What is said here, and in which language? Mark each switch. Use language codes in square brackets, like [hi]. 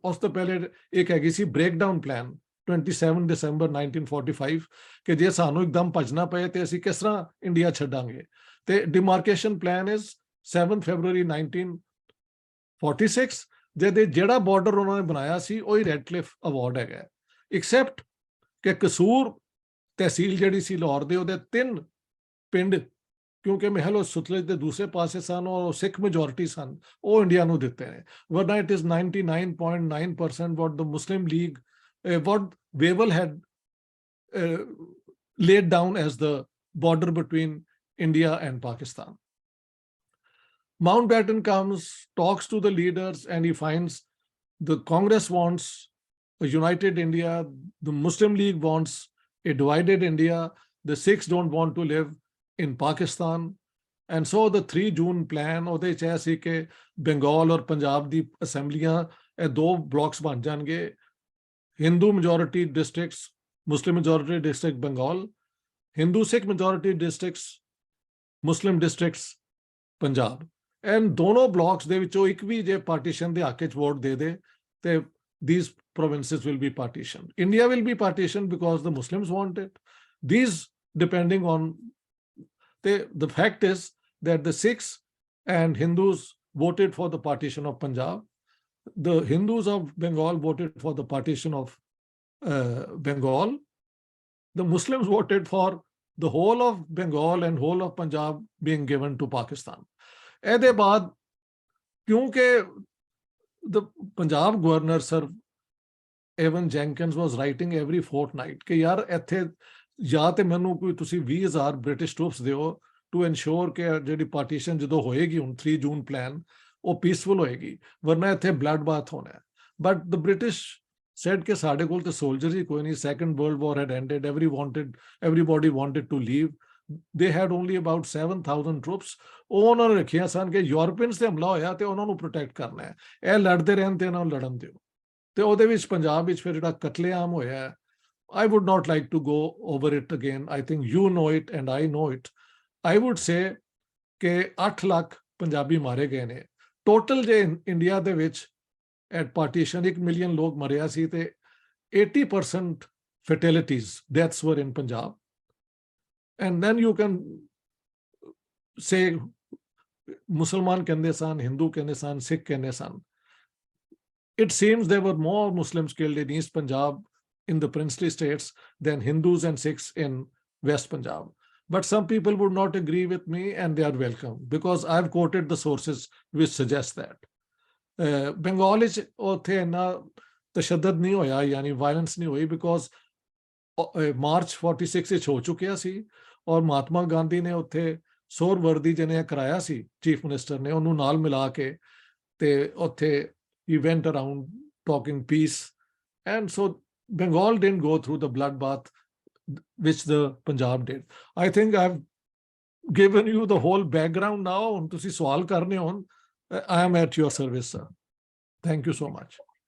[pa] ਉਸ ਤੋਂ ਪਹਿਲੇ ਇੱਕ ਹੈਗੀ ਸੀ breakdown plan 27 December 1945 ਕਿ ਜੇ ਸਾਨੂੰ ਇੱਕਦਮ ਭੱਜਣਾ ਪਏ ਤੇ ਅਸੀਂ ਕਿਸ ਤਰ੍ਹਾਂ ਇੰਡੀਆ ਛੱਡਾਂਗੇ. [en] ਤੇ demarcation plan is 7 February 1946. [pa] ਜਿਹਦੇ ਜਿਹੜਾ ਬਾਰਡਰ ਉਹਨਾਂ ਨੇ ਬਣਾਇਆ ਸੀ ਉਹੀ ਰੈਡ ਕਲਿਫ ਅਵਾਰਡ ਹੈਗਾ, ਐਕਸੈਪਟ ਕਿ ਕਸੂਰ ਤਹਿਸੀਲ ਜਿਹੜੀ ਸੀ ਲਾਹੌਰ ਦੇ, ਉਹਦੇ 3 ਪਿੰਡ ਕਿਉਂਕਿ ਮਹਿਲ ਸੁਤਲਜ ਦੇ ਦੂਸਰੇ ਪਾਸੇ ਸਨ ਔਰ ਸਿੱਖ ਮੈਜੋਰਿਟੀ ਸਨ, ਉਹ ਇੰਡੀਆ ਨੂੰ ਦਿੱਤੇ ਨੇ. [en] ਵਰਨਾ it is 99.9% what the Muslim League, what Wavell had laid down as the border between India and Pakistan. Mountbatten comes, talks to the leaders, and he finds the Congress wants a united India, the Muslim League wants a divided India, the Sikhs don't want to live in Pakistan. And so the 3 June plan, [pa] ਉਹਦੇ ਚ ਸੀ ਕਿ ਬੰਗਾਲ ਔਰ ਪੰਜਾਬ ਦੀ ਅਸੈਂਬਲੀਆਂ ਇਹ 2 blocks ਬਣ ਜਾਣਗੇ. [en] Hindu majority districts, Muslim majority district Bengal, Hindu Sikh majority districts, Muslim districts Punjab. [pa] And ਦੋਨੋਂ blocks ਦੇ ਵਿੱਚੋਂ ਇੱਕ ਵੀ ਜੇ partition ਦੇ ਹੱਕ ਚ ਵੋਟ ਦੇ ਦੇ ਤੇ [en] these provinces will be partitioned. India will be partitioned because the Muslims want it. These depending on the fact is that the Sikhs and Hindus voted for the partition of Punjab. The Hindus of Bengal voted for the partition of Bengal. The Muslims voted for the whole of Bengal and whole of Punjab being given to Pakistan. [pa] ਇਹਦੇ ਬਾਅਦ ਕਿਉਂਕਿ [en] the Punjab governor Sir Evan Jenkins was writing every fortnight [pa] ਕਿ ਯਾਰ ਇੱਥੇ ਜਾਂ ਤੇ ਮੈਨੂੰ ਕੋਈ ਤੁਸੀਂ 20,000 ਬ੍ਰਿਟਿਸ਼ ਟਰੂਪਸ ਦਿਓ ਟੂ ਇਨਸ਼ੋਰ ਕਿ ਜਿਹੜੀ ਪਾਰਟੀਸ਼ਨ ਜਦੋਂ ਹੋਏਗੀ ਹੁਣ 3 ਜੂਨ ਪਲਾਨ ਉਹ ਪੀਸਫੁਲ ਹੋਏਗੀ, ਵਰਨਾ ਇੱਥੇ ਬਲੱਡ ਬਾਥ ਹੋਣਾ ਹੈ. [en] but the British said [pa] ਕਿ ਸਾਡੇ ਕੋਲ ਤੇ ਸੋਲਜਰ ਹੀ ਕੋਈ ਨਹੀਂ, [en] Second World War had ended, everybody wanted to leave. They had only about 7,000 troops. [pa] ਉਹ ਉਹਨਾਂ ਨੇ ਰੱਖਿਆ ਸਨ ਕਿ ਯੂਰਪੀਅਨਸ ਤੇ ਹਮਲਾ ਹੋਇਆ ਤੇ ਉਹਨਾਂ ਨੂੰ ਪ੍ਰੋਟੈਕਟ ਕਰਨਾ ਹੈ, ਇਹ ਲੜਦੇ ਰਹਿਣ ਤੇ ਇਹਨਾਂ ਨੂੰ ਲੜਨ ਦਿਓ. ਤੇ ਉਹਦੇ ਵਿੱਚ ਪੰਜਾਬ ਵਿੱਚ ਫਿਰ ਜਿਹੜਾ ਕਤਲੇਆਮ ਹੋਇਆ, [en] I would not like to go over it again. I think you know it and I know it. I would say [pa] ਕਿ 8 ਲੱਖ ਪੰਜਾਬੀ ਮਾਰੇ ਗਏ ਨੇ ਟੋਟਲ. ਜੇ ਇੰਡੀਆ ਦੇ ਵਿੱਚ [en] at partition 1 million [pa] ਲੋਕ ਮਰਿਆ ਸੀ ਤੇ 80% fatalities, deaths were in Punjab. [en] And then you can say Musliman [pa] ਕਹਿੰਦੇ ਸਨ, [en] Hindu ਕਹਿੰਦੇ ਸਨ, Sikh ਕਹਿੰਦੇ ਸਨ. It seems there were more Muslims killed in East Punjab in the princely states than Hindus and Sikhs in West Punjab. But some people would not agree with me and they are welcome because I've quoted the sources which suggest that. [pa] Bengal is ਉੱਥੇ ਇੰਨਾ ਤਸ਼ੱਦਦ ਨਹੀਂ ਹੋਇਆ, ਯਾਨੀ violence ਨਹੀਂ ਹੋਈ because March 46 ਵਿੱਚ ਹੋ ਚੁੱਕਿਆ ਸੀ ਔਰ ਮਹਾਤਮਾ ਗਾਂਧੀ ਨੇ ਉੱਥੇ ਸੋਹਰਵਰਦੀ ਜਿਹਨੇ ਕਰਾਇਆ ਸੀ ਚੀਫ ਮਿਨਿਸਟਰ ਨੇ, ਉਹਨੂੰ ਨਾਲ ਮਿਲਾ ਕੇ ਤੇ ਉੱਥੇ [en] he went around talking peace. And so Bengal didn't go through the bloodbath which the Punjab did. I think I've given you the whole background now. [pa] ਹੁਣ ਤੁਸੀਂ ਸਵਾਲ ਕਰਨੇ ਹੋਣ, [en] I am at your service, sir. Thank you so much.